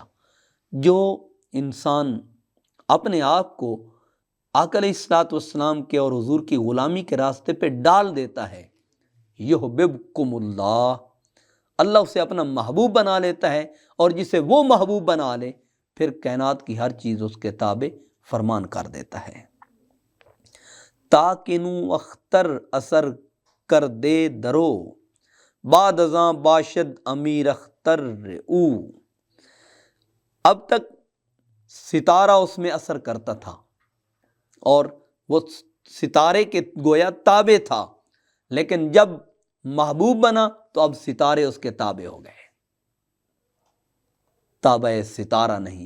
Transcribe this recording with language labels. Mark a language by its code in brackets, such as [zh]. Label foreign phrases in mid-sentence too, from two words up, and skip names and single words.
[ur] جو انسان اپنے آپ کو آقا [ar] علیہ الصلوۃ والسلام [ur] کے اور حضور کی غلامی کے راستے پہ ڈال دیتا ہے، [ar] یحببکم اللہ، [ur] اللہ اسے اپنا محبوب بنا لیتا ہے، اور جسے وہ محبوب بنا لے پھر کائنات کی ہر چیز اس کے تابع فرمان کر دیتا ہے۔ [fa] تاکنو اختر اثر کر دے درو، بعد ازاں باشد امیر اختر او۔ [ur] اب تک ستارہ اس میں اثر کرتا تھا اور وہ ستارے کے گویا تابع تھا، لیکن جب محبوب بنا تو اب ستارے اس کے تابع ہو گئے، تابع ستارہ نہیں۔